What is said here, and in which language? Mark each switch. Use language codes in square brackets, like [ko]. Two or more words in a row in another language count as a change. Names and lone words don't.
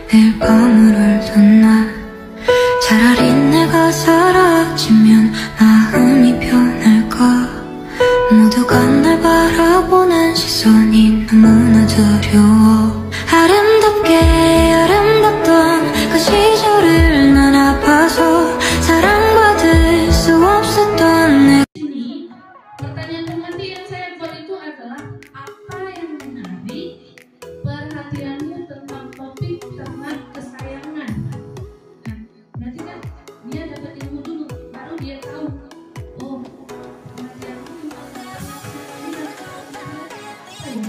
[ko] 매일 밤을 울던 날 차라리 내가 사라지면 마음이 편할까. 모두가 날 바라보는 시선이 너무나 두려워. 아름답게 아름답던 그 시절을 난 아파서 사랑받을 수 없었던 내. [id] Pertanyaan penghati yang saya buat itu adalah apa yang menarik perhatianmu tentang topik ternak kesayangan. Nah, berarti kan dia dapat ilmu dulu, baru dia tahu. Oh, perhatianmu tentang ternak kesayangan.